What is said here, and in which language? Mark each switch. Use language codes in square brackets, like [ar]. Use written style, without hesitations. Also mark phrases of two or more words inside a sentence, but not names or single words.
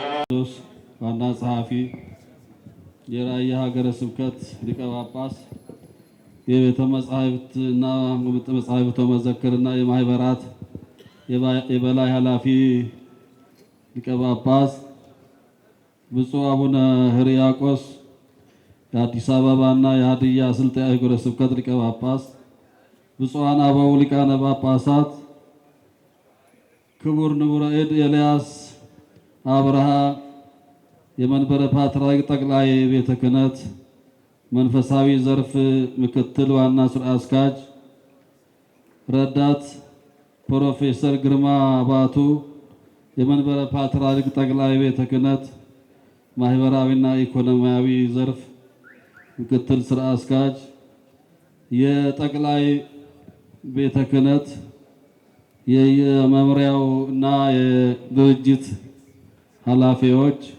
[am] ዋና ጸሐፊ፣ የራያ ሀገረ ስብከት ሊቀ ጳጳስ፣ የቤተ መጻሕፍትና መጻሕፍተ መዘክርና የማህበራት የበላይ ኃላፊ ሊቀ ጳጳስ፣ ብፁዕ አቡነ ሕርያቆስ የአዲስ አበባና የሀዲያ ስልጤ ሀገረ ስብከት ሊቀ ጳጳስ፣ ብፁዓን አበው ሊቃነ ጳጳሳት፣ ክቡር ንቡረ እድ ኤልያስ አብርሃ የመንበረ ፓትርያርክ ጠቅላይ ቤተ ክህነት መንፈሳዊ ዘርፍ ምክትል ዋና ስራ አስኪያጅ፣ ረዳት ፕሮፌሰር ግርማ ባቱ የመንበረ ፓትርያርክ ጠቅላይ ቤተ ክህነት ማህበራዊና ኢኮኖሚያዊ ዘርፍ ምክትል ስራ አስኪያጅ፣ የጠቅላይ ቤተ ክህነት የመምሪያው እና የድርጅት ኃላፊዎች፣